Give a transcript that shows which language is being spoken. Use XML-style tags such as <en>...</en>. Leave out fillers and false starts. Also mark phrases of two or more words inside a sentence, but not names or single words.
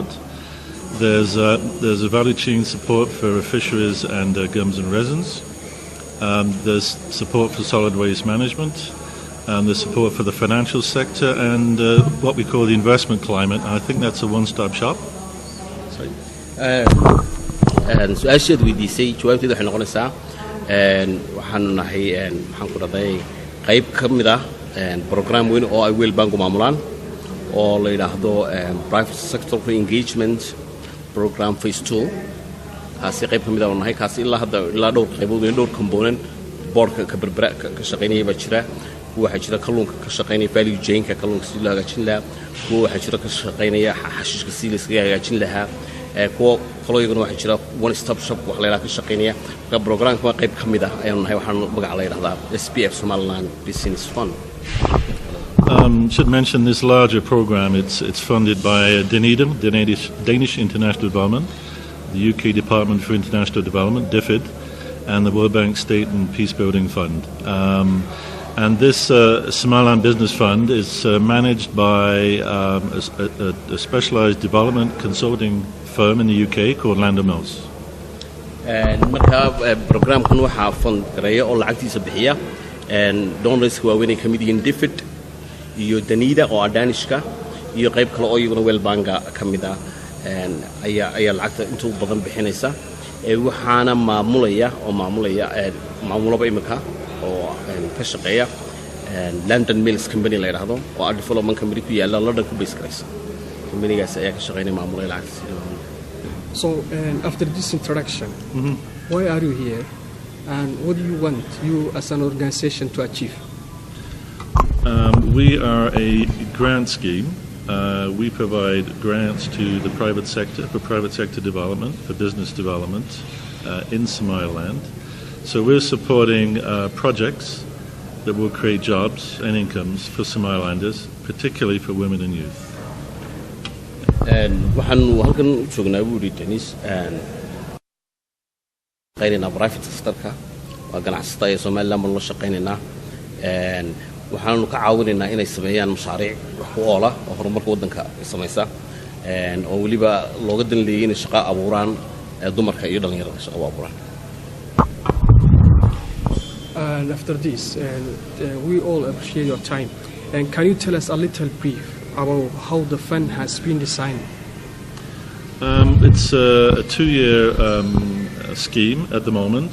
<en>There's a value chain support for fisheries and gums and resins. There's support for solid waste management. There's support for the financial sector and what we call the investment climate. I think that's a one-stop shop. Sorry.</en> <so>su-aasheed weydiisay jawaabteeda waxay noqonaysaa waxaanu nahay maxaan ku dhahday qayb ka mid ah program weyn oo ay World Bank maamulaan oo la yiraahdo</so> <en>private sector engagement program phase 2</en> <so>kaasi qayb ka mid ah oo nahay kaasi ilaa hadda ilaa dhowr qaybood iyo dhowr component boardka ka berbera ka shaqeynaya ba jira waxa jira kalluunka ka shaqeynaya</so> <en>value chain</en> <so>ka kalluunka si loo hagaajin lahaa waxa jira ka shaqeynaya xashiishka si la iskaga hagaajin lahaa kuwa qoloyiguna waxa jira</so> <en>one stop shop</en> <so>wax la yiraahdo ka shaqeynaya ka programka qayb ka mid ah ayaan nahay waxaan magac la yiraahdaa SPF Somaliland Business Fund.</so> <en>Should mention this larger program. It's funded by DNIDM, Danish International Development, the UK Department for International Development, DFID, and the World Bank State and Peacebuilding Fund. And this Somaliland Business Fund is managed by a specialized development consulting firm in the UK called Land Mills.</en> <so>marka programkan waxa fund gareeyo oo lacagtiisa bixiya donors waaweyn ay kamid yihiin DFID iyo Danida oo Danishka iyo qayb kale oo iyaguna World Bank ka mid ah ayaa lacagta inta badan bixinaysa waxaana maamulaba imika oo ka shaqeeya London Mills Company la yiraahdo oo</so> <en>development company</en> <so>ku yaala London ku base garaysa companygaas ayaa ka shaqeynaya maamulaya lacagta.</so> <en>So after this introduction, why are you here and what do you want you as an organization to achieve? We are a grant scheme. We provide grants to the private sector for private sector development, for business development in Somaliland. So we're supporting projects that will create jobs and incomes for Somalilanders, particularly for women and youth.</en> <so>waxaanu halkan u joognaa buuri Dennis qaynina</so> <en>private sector-ka</en> <so>waa ganacsatada ee Somaliland la shaqeynayna waxaanu ka caawinaynaa inay sameeyaan mashaariic wax ku oola oo horumarka wadanka sameeysa oo waliba looga dan leeyahay in shaqo abuuraan dumarka iyo dhalinyarada shaqo abuuraan.</so> <en>And after this, we all appreciate your time. And can you tell us a little brief about how the fund has been designed? It's a 2-year scheme at the moment.</en>